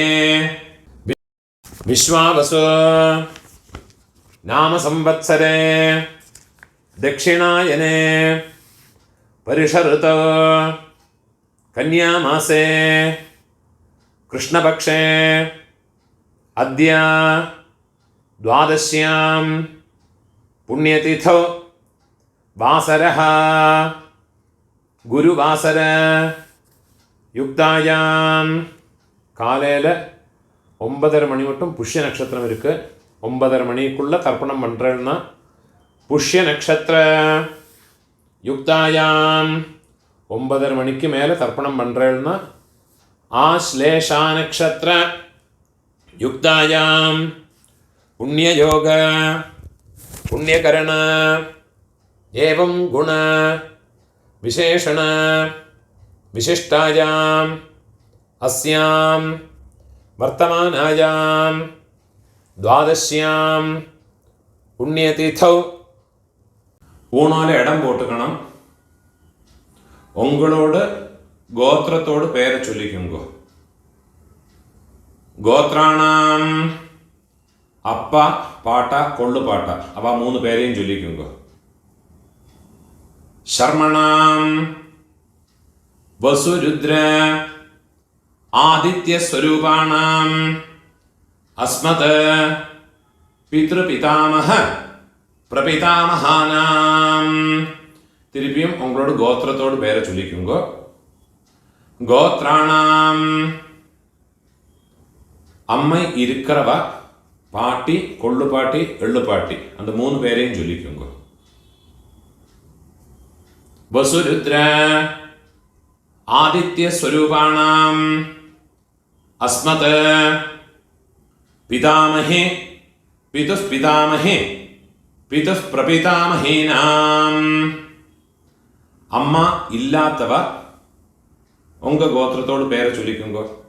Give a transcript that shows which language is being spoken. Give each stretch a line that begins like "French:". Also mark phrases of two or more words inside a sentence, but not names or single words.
Sanskrit: विश्वावसु नाम संवत्सरे दक्षिणायने परिषऋतौ कन्यामासे कृष्णपक्षे अद्य द्वादश्यां पुण्यतिथौ वासरः गुरुवासर युक्तायां
Tamil: காலையில் 9:30 மணி மட்டும் புஷ்ய நட்சத்திரம் இருக்குது. 9:30 மணிக்குள்ளே தர்ப்பணம் பண்ணுறேன்னா
Sanskrit: पुष्य नक्षत्र युक्तायाम्
Tamil: 9:30 மணிக்கு மேலே தர்ப்பணம் பண்ணுறேன்னா
Sanskrit: आश्लेषा नक्षत्र युक्तायाम् पुण्ययोग पुण्यकरण एवं गुण विशेषण विशिष्टायाम् अस्यां वर्तमानायां द्वादश्यां पुण्यतिथौ
Tamil: ஊனால இடம் போட்டுக்கணும். உங்களோட கோத்திரத்தோடு பேரை சொல்லிக்குங்க. கோத்ராணாம் அப்பா பாட்டா கொள்ளு பாட்டா அவ 3 பேரையும் சொல்லிக்குங்க.
Sanskrit: शर्मणाम् वसुरुद्र आदित्य स्वरूपाणाम् अस्मत् पितृपितामह प्रपितामहानाम्
Tamil: திருப்பியும் உங்களோட கோத்திரத்தோடு பேரை சொல்லிக்குங்க. கோத்ராணாம் அம்மை இருக்கிறவ பாட்டி கொள்ளு பாட்டி எள்ளு பாட்டி அந்த 3 பேரையும் சொல்லிக்குங்க.
Sanskrit: वसुरुद्र आदित्य स्वरूपाणाम् अस्मत् पितामहे पितुः पितामहे पितुः प्रपितामहीनाम्
Tamil: அம்மா இல்லாதவ உங்க கோத்திரத்தோட பேர் சொல்லிக்குங்கோ.